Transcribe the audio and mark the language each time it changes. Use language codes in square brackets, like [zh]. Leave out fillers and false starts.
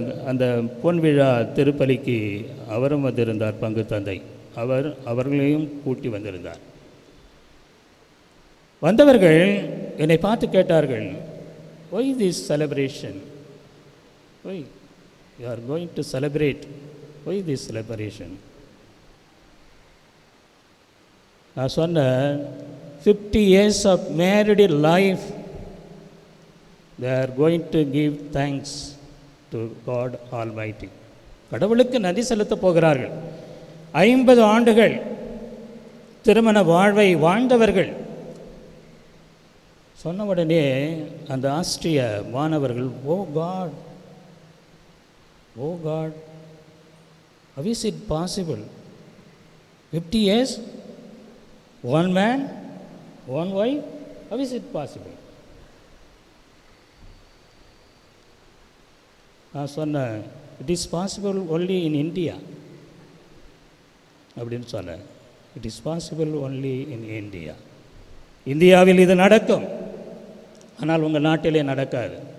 [ta] அந்த பொன்விழா திருப்பலிக்கு அவரும் வந்திருந்தார், பங்கு தந்தை. அவர்களையும் கூட்டி வந்திருந்தார். வந்தவர்கள் என்னை பார்த்து கேட்டார்கள், [en] why this celebration? Why you are going to celebrate? Why this celebration? [ta] நான் சொன்னேன், [en] 50 years of married life, they are going to give thanks to God Almighty. [ta] கடவுளுக்கு நன்றி செலுத்தப் போகிறார்கள். 50 ஆண்டுகள் திருமண வாழ்வை வாழ்ந்தவர்கள். [en] சொன்ன உடனே [ta] அந்த ஆஸ்திரிய மாணவர்கள், [en] Oh God, how is it possible? 50 years, one man, one wife, how is it possible? நான் சொன்னேன், it is possible only in India [ta] அப்படின்னு சொன்னேன். [en] It is possible only in India. [ta] இந்தியாவில் இது நடக்கும், ஆனால் உங்கள் நாட்டிலே நடக்காது.